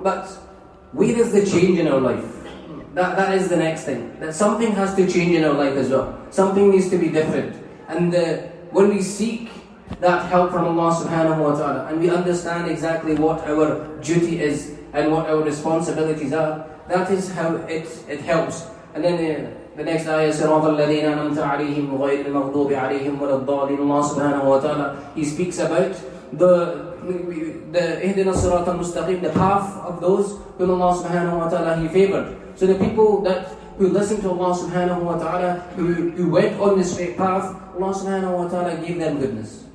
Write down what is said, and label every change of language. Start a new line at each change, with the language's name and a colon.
English: But where is the change in our life? That is the next thing. That something has to change in our life as well. Something needs to be different. And when we seek that help from Allah subhanahu wa ta'ala and we understand exactly what our duty is and what our responsibilities are, that is how it helps. And then the next ayah,
Arabic: صِرَاطَ الَّذِينَ أَنْعَمْتَ عَلَيْهِمْ غَيْرِ الْمَغْضُوبِ عَلَيْهِمْ وَلَا الضَّالِّينَ.
English: Allah subhanahu wa ta'ala, He speaks about the
Arabic: اهدنا الصراط المستقيم,
English: the path of those whom Allah subhanahu wa ta'ala He favored. So the people who listened to Allah subhanahu wa ta'ala, who went on the straight path, Allah subhanahu wa ta'ala gave them goodness.